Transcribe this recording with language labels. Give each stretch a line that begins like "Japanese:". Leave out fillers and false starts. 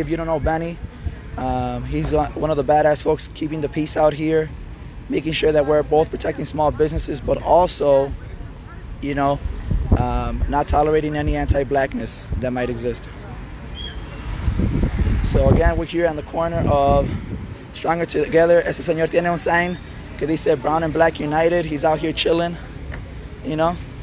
English: If you don't know Benny, he's one of the badass folks keeping the peace out here, making sure that we're both protecting small businesses, but also, you know, not tolerating any anti-blackness that might exist. So again, we're here on the corner of Stronger Together.
Spanish: Ese señor tiene un sign que dice
English: Brown and Black United. He's out here chilling, you know.